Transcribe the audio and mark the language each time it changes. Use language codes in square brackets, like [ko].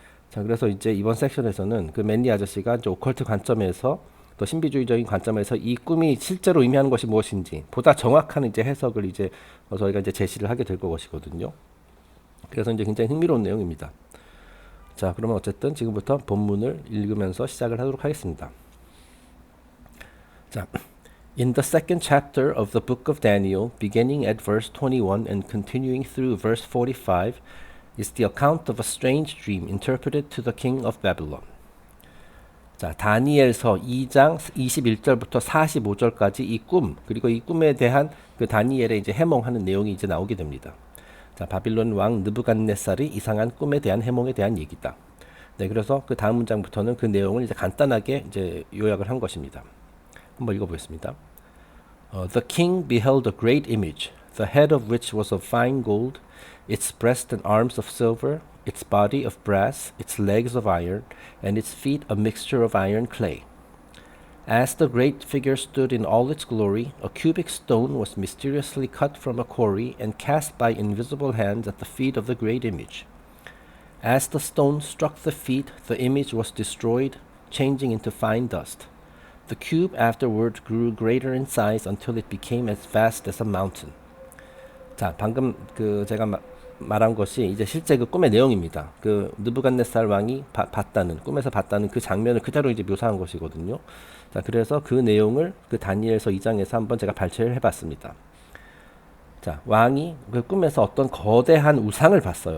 [ko] 자, 그래서 이제 이번 섹션에서는 그 맨니 아저씨가 이제 오컬트 관점에서 또 신비주의적인 관점에서 이 꿈이 실제로 의미하는 것이 무엇인지 보다 정확한 이제 해석을 이제 저희가 이제 제시를 하게 될 것이거든요. 그래서 이제 굉장히 흥미로운 내용입니다. 자, 그러면 어쨌든 지금부터 본문을 읽으면서 시작을 하도록 하겠습니다. [en] 자, In the second chapter of the book of Daniel, beginning at verse 21 and continuing through verse 45, is the account of a strange dream interpreted to the king of Babylon. [ko] 자, 다니엘서 2장 21절부터 45절까지 이 꿈, 그리고 이 꿈에 대한 그 다니엘의 이제 해몽하는 내용이 이제 나오게 됩니다. 자, 바빌론 왕 느부갓네살이 이상한 꿈에 대한 해몽에 대한 얘기다. 네, 그래서 그 다음 문장부터는 그 내용을 이제 간단하게 이제 요약을 한 것입니다. 한번 읽어보겠습니다. [en] The king beheld a great image, the head of which was of fine gold, its breast and arms of silver, its body of brass, its legs of iron, and its feet a mixture of iron clay. As the great figure stood in all its glory, a cubic stone was mysteriously cut from a quarry and cast by invisible hands at the feet of the great image. As the stone struck the feet, the image was destroyed, changing into fine dust. The cube afterward grew greater in size until it became as vast as a mountain. [ko] 자, 방금 그 제가 말한 것이 이제 실제 그 꿈의 내용입니다. 그 느부갓네살 왕이 꿈에서 봤다는 그 장면을 그대로 이제 묘사한 것이거든요. 자, 그래서 그 내용을 그 다니엘서 2장에서 한번 제가 발췌를 해봤습니다. 자, 왕이 그 꿈에서 어떤 거대한 우상을 봤어요.